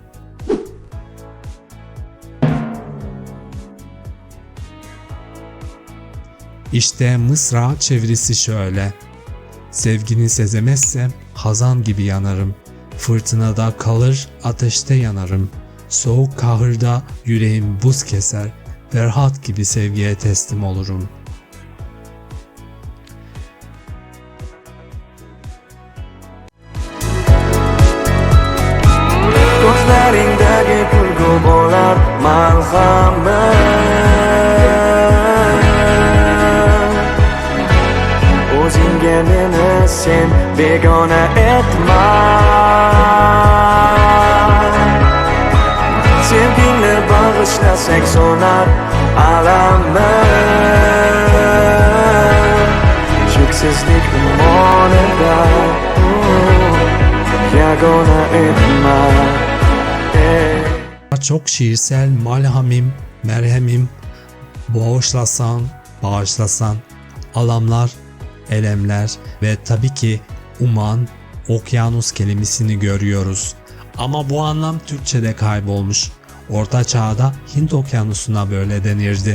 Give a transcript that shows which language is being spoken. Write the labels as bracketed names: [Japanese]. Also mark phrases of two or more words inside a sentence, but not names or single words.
[Turkish] İşte mısra çevirisi şöyle. Sevgini sezemezsem hazan gibi yanarım. Fırtınada kalır ateşte yanarım. Soğuk kahırda yüreğim buz keser. Ferhat gibi sevgiye teslim olurum. [Uzbek] Ko'zlaringdagi kulgu bo'lar malhamim. O'zingga meni sen begona etma. Sevgingni bag'ishlasak so'nar alamim. Cheksizlik umonida yagona etma. [Turkish] Çok şiirsel malhamim, merhemim, bağışlasan, alamlar, elemler ve tabii ki uman, okyanus kelimesini görüyoruz. Ama bu anlam Türkçe'de kaybolmuş. Orta Çağ'da Hint okyanusuna böyle denirdi.